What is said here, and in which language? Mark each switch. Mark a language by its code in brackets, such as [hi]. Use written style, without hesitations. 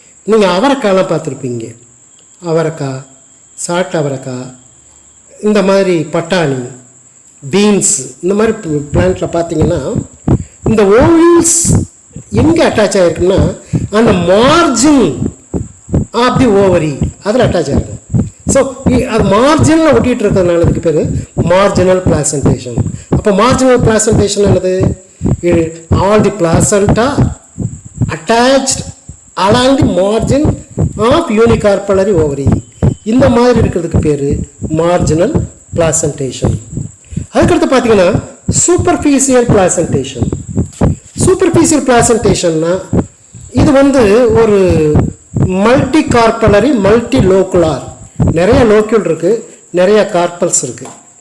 [ta] நீங்கள் அவரைக்காயெலாம் பார்த்துருப்பீங்க. அவரைக்காய், சாட் அவரைக்காய், இந்த மாதிரி பட்டாணி, பீன்ஸ், இந்த மாதிரி பிளான்ட்டில் பார்த்தீங்கன்னா இந்த ஓவியூல்ஸ் எங்கே அட்டாச் ஆகிருக்குன்னா அந்த [en] margin of the ovary [ta] அதில் அட்டாச் ஆகிருக்கும். ஸோ அது மார்ஜினில் ஒட்டிகிட்டு இருக்கிறதுனால அதுக்கு பேர் மார்ஜினல் பிளாசன்டேஷன். அப்போ மார்ஜினல் பிளாசன்டேஷன் என்னது? [en] All the placenta attached along the margin of unicarpellary ovary. [ta] இந்த மாதிரி இருக்கிறதுக்கு பேர் மார்ஜினல் பிளாசன்டேஷன். அதுக்கடுத்து பார்த்தீங்கன்னா சூப்பர்ஃபிஷியல் பிளாசன்டேஷன். சூப்பர்ஃபிஷியல் பிளாசன்டேஷன்னா இது ஒரு மல்டி கார்பலரி மல்டி லோக்குலார், நிறைய லோக்யூல் இருக்குது, நிறைய கார்பல்ஸ் இருக்குது.